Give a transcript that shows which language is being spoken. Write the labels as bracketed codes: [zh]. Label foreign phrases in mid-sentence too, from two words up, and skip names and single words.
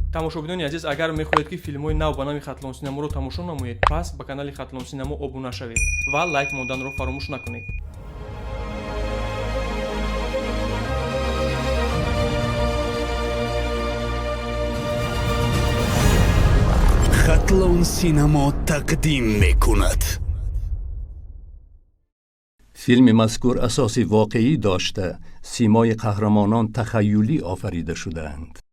[tg] тамошобинони азиз, агар мехоҳед ки филмҳои нав ба нави Хатлон Синаморо тамошо намоед, пас ба канали Хатлон Синамо обуна шавед ва лайк монданро фаромӯш накунед. [fa] خطلون سینما تقدیم میکند. فیلم مذکور اساسی واقعی داشته، سیمای قهرمانان تخیلی آفریده شده‌اند.